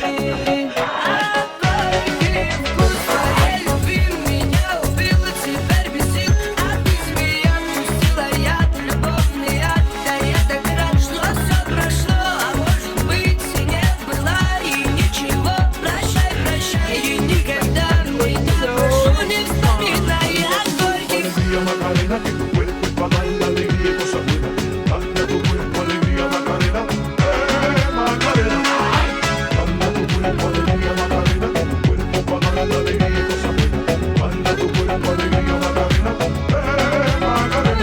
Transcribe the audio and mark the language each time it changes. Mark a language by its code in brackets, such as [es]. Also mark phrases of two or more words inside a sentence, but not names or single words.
[ru] Горький вкус твоей любви меня убил, и теперь без сил. А ты змея пустила яд, любовный яд. Да я так рад, что все прошло, а может быть и не было, и ничего. Прощай, прощай, и никогда меня прошу, не вспоминай о горьких. [es] Alegría Macarena, que tu cuerpo es para dar la alegría y cosa buena. Dale a tu cuerpo alegría Macarena, Macarena. Dale a tu cuerpo alegría Macarena, que tu cuerpo para dar la alegría y cosa buena. Dale a tu cuerpo alegría Macarena, Macarena.